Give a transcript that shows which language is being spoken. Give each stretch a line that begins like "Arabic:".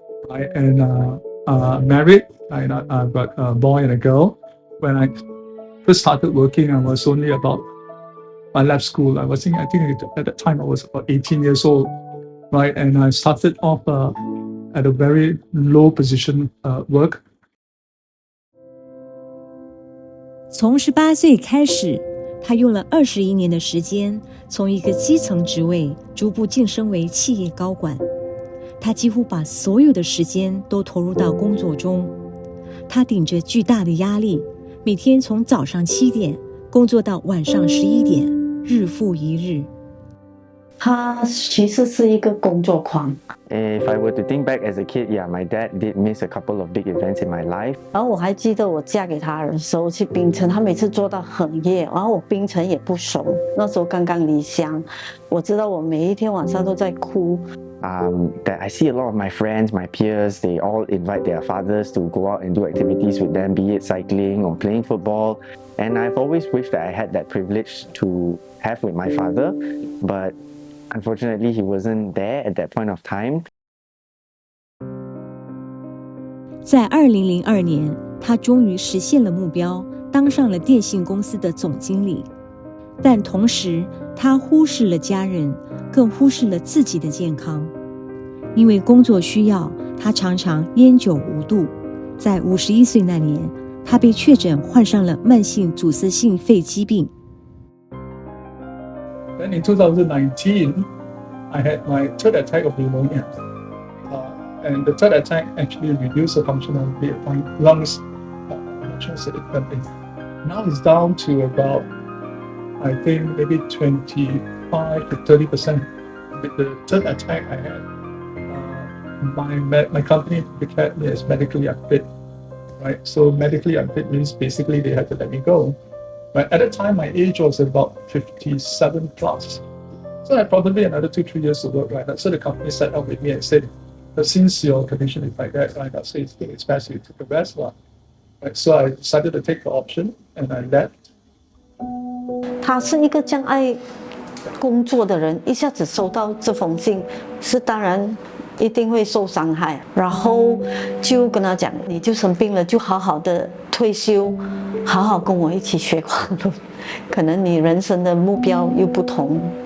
English: I am married. I've got a boy and a girl. When I first started working, I was only about, I left school. I think at that time I was about 18 years old, right? And I started off at a very low position work.
Chinese: 从18岁开始，他用了21年的时间，从一个基层职位逐步晋升为企业高管。他几乎把所有的时间都投入到工作中。他顶着巨大的压力，每天从早上7点工作到晚上11点，日复一日。他其实是一个工作狂。
English: If I were to think back as a kid, yeah, my dad did miss a couple of big events in my life.
Chinese: 然后我还记得我嫁给他的时候去槟城，他每次做到很夜，然后我槟城也不熟，那时候刚刚离乡，我知道我每一天晚上都在哭。
English: That I see a lot of my friends, my peers, they all invite their fathers to go out and do activities with them, be it cycling or playing football. And I've always wished that I had that privilege to have with my father, but unfortunately he wasn't there at that point of time.
Chinese: 在2002年，他终于实现了目标，当上了电信公司的总经理。但同时，他忽视了家人，更忽视了自己的健康。因为工作需要，他常常烟酒无度。在51岁那年，他被确诊患上了慢性阻塞性肺疾病。
English: Then in 2019, I had my third attack of pneumonia. And the third attack actually reduced the functionality of my lungs significantly. Now it's down to about, I think, maybe 25 to 30%. With the third attack I had, my company declared me as medically unfit. Right? So medically unfit means basically they had to let me go. But at the time, my age was about 57 plus. So I had probably another 2-3 years to work, right? So the company sat down with me and said, since your condition is like that, right, so it's best you take the rest. Right? So I decided to take the option and I left.
Chinese: 他是一个这样爱工作的人，一下子收到这封信，是当然一定会受伤害。然后就跟他讲，你就生病了，就好好的退休，好好跟我一起学广论，可能你人生的目标又不同。